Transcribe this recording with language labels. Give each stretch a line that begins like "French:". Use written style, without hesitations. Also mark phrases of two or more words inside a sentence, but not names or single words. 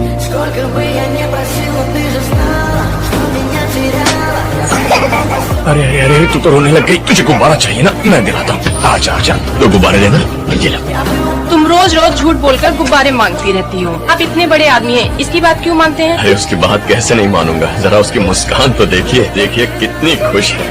Russian: Сколько бы я не просила, ты же знала, что меня теряла.
Hindi: अरे अरे अरे तू तो रोने लग गई। तुझे गुब्बारा चाहिए ना, मैं दिलाता हूँ। आजा आजा, दो गुब्बारे लेना। ये लो। तुम रोज रोज झूठ बोलकर गुब्बारे मांगती रहती हो। आप इतने बड़े आदमी हैं, इसकी बात क्यों मानते हैं? अरे उसकी बात कैसे नहीं मानूंगा, जरा उसकी मुस्कान तो देखिए, देखिए कितनी खुश है।